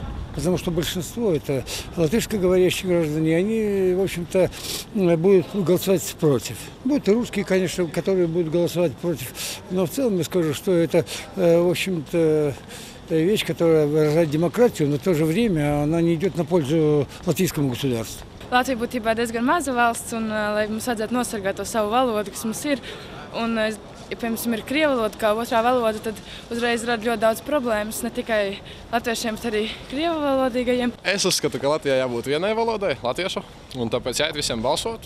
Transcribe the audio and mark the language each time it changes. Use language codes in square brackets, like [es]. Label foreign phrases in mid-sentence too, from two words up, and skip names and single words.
[ru] Потому что большинство это латышскоговорящие граждане, они, в общем-то, будут голосовать против. Будут и русские, конечно, которые будут голосовать против. Но в целом я скажу, что это, в общем-то, вещь, которая выражает демократию, но в то же время она не идет на пользу латвийскому государству. [lv] Latvija būtībā diezgan maza valsts, un lai mums vajadzētu nosargāt to savu valodu, kas mums ir. Un, ja, piemēram, ir krievu valoda kā otrā valoda, tad uzreiz rada ļoti daudz problēmas, ne tikai latviešiem, bet arī krievu valodīgajiem. Es uzskatu, ka Latvijā jābūt vienai valodai, latviešu, un tāpēc jāiet visiem balsot.